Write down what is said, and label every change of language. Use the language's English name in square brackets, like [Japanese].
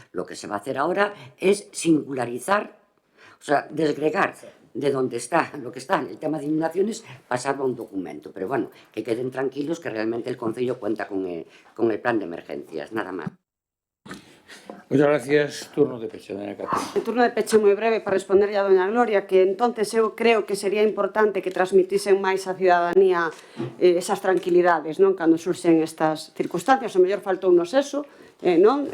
[Spanish] Lo que se va a hacer ahora es singularizar, o sea, desgregar de donde está, lo que está en el tema de inundaciones, pasarlo a un documento. Pero bueno, que queden tranquilos que realmente el Concello cuenta con el plan de emergencias, nada más. Muchas gracias. Turno de peche, doña Cata. [Galician] El turno de peche moi breve para responderlle a doña Gloria, que entonces eu creo que sería importante que transmitisen máis á cidadanía esas tranquilidades, non? Cando surxen estas circunstancias, o mellor faltounos eso, non?